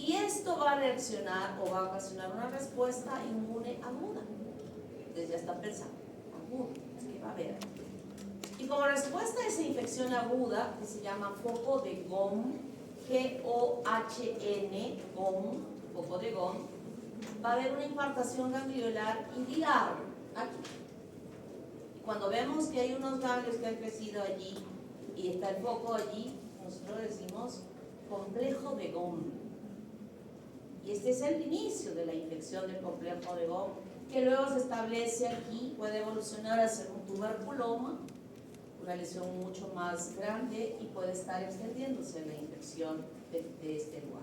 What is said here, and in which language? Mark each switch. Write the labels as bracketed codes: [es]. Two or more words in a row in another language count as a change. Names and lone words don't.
[es] Y esto va a reaccionar o va a ocasionar una respuesta inmune aguda. Entonces ya están pensando, aguda, es que va a haber. Y como respuesta a esa infección aguda, que se llama foco de GOM, G-O-H-N, GOM, foco de GOM, va a haber una infartación gangliolar iliar aquí. Y cuando vemos que hay unos ganglios que han crecido allí y está el foco allí, nosotros decimos complejo de GOM. Y este es el inicio de la infección del complejo de GOM, que luego se establece aquí, puede evolucionar a ser un tuberculoma, una lesión mucho más grande, y puede estar extendiéndose la infección de este lugar.